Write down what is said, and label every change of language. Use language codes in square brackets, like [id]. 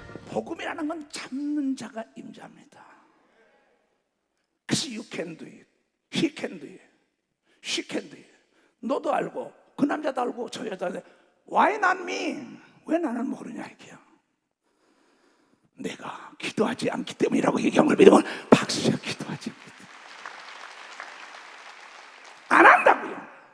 [ko] 복음이라는 건 참는 자가 임자입니다. [en] 그래서 you can do it, he can do it, she can do it. [ko] 너도 알고 그 남자도 알고 저 여자도 [en] why not me? [ko] 왜 나는 모르냐 이게요. 내가 기도하지 않기 때문이라고 얘기한 걸 믿으면 박수야. 기도하지 않기 때문에 안 한다고요.